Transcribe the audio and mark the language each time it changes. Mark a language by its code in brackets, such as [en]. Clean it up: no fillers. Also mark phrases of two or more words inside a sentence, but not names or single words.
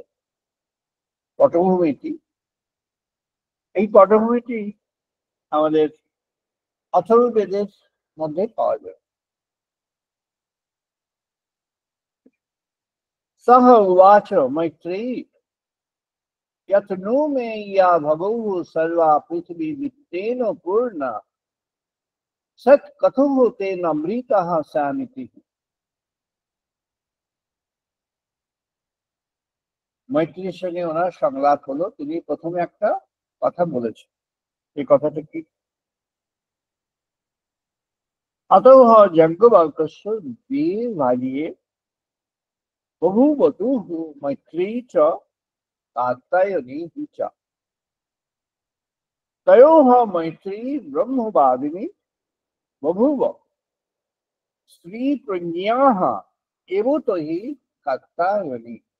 [bn] পটভূমিটি, এই পটভূমিটি আমাদের অথর্ববেদের মধ্যে পাওয়া যায়। [sa] সহ উবাচ মৈত্রেয়ী यत् नु मे या भगौ सर्वा पृथ्वी वित्तेन पूर्णा सत् कथुः तेन अमृतः सामिति। [bn] মৈত্রীর সঙ্গে ওনার সংলাপ হলো, তিনি প্রথমে একটা কথা বলেছেন। এই কথাটা কি? [sa] अतः यज्ञवल्क्यस्य द्विभार्ये बभूवतुः मैत्री च कात्यायनी च तयोः मैत्री ब्रह्मवादिनी बभूव स्त्री प्रज्ञाः एव तो हि कात्यायनी।